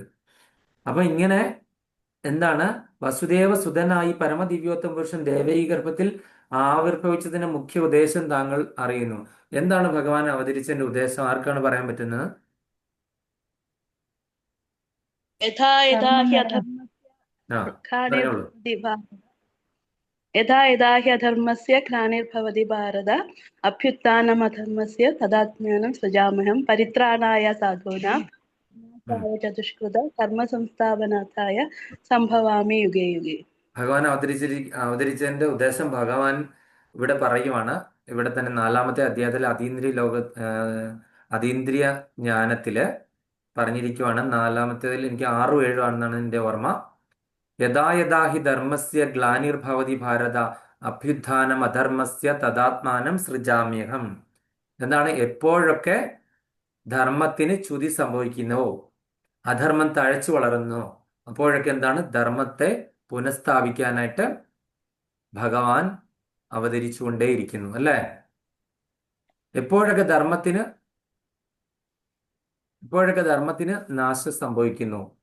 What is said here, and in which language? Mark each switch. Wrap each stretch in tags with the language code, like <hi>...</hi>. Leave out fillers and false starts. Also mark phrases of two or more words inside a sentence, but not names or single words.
<ml>അപ്പൊ ഇങ്ങനെ എന്താണ്, വസുദേവ സുതനായി പരമദിവ്യോത്തമ പുരുഷൻ ദേവകീ ഗർഭത്തിൽ ആവിർഭവിച്ചതിന്റെ മുഖ്യ ഉദ്ദേശം താങ്കൾ അറിയുന്നു. എന്താണ് ഭഗവാൻ അവതരിച്ചതിന്റെ ഉദ്ദേശം? ആർക്കാണ് പറയാൻ പറ്റുന്നത്?</ml> <sa>യഥാ യഥാ ഹി</sa> <ml>കർമ്മങ്ങൾ ആ, പറഞ്ഞോളൂ.</ml> <sa>അധർമ്മസ്യ യഥാ യഥാ ഹി അധർമ്മസ്യ ഗ്ലാനിർഭവതി ഭാരത അഭ്യുത്ഥാനമധർമ്മസ്യ തദാത്മ്യാനം സൃജാമ്യഹം പരിത്രാണായ സാധൂനാം വിനാശായ ചതുഷ്കൃത കർമ്മ സംസ്ഥാപനാർത്ഥായ സംഭവാമി യുഗേ യുഗേ.</sa> <ml>ഭഗവാൻ അവതരിച്ചതിന്റെ ഉദ്ദേശം ഭഗവാൻ ഇവിടെ പറയുവാണ്. ഇവിടെ തന്നെ 4-ാമത്തെ അധ്യായത്തിൽ അതീന്ദ്രിയ ജ്ഞാനത്തില് പറഞ്ഞിരിക്കുവാണ്. 4-ാമത്തേതിൽ എനിക്ക് 6, 7 ആണെന്നാണ് എൻ്റെ ഓർമ്മ.</ml> <sa>യഥാ യഥാ ഹി ധർമ്മസ്യ ഗ്ലാനിർഭവതി ഭാരത അഭ്യുത്ഥാനം അധർമ്മസ്യ തദാത്മാനം സൃജാമ്യഹം.</sa> <ml>എന്താണ്? എപ്പോഴൊക്കെ ധർമ്മത്തിന് ച്യുതി സംഭവിക്കുന്നുവോ, അധർമ്മം തഴച്ചു വളരുന്നു, അപ്പോഴൊക്കെ എന്താണ്, ധർമ്മത്തെ പുനഃസ്ഥാപിക്കാനായിട്ട് ഭഗവാൻ അവതരിച്ചുകൊണ്ടേയിരിക്കുന്നു, അല്ലേ? എപ്പോഴൊക്കെ ധർമ്മത്തിന് നാശം സംഭവിക്കുന്നു.</ml>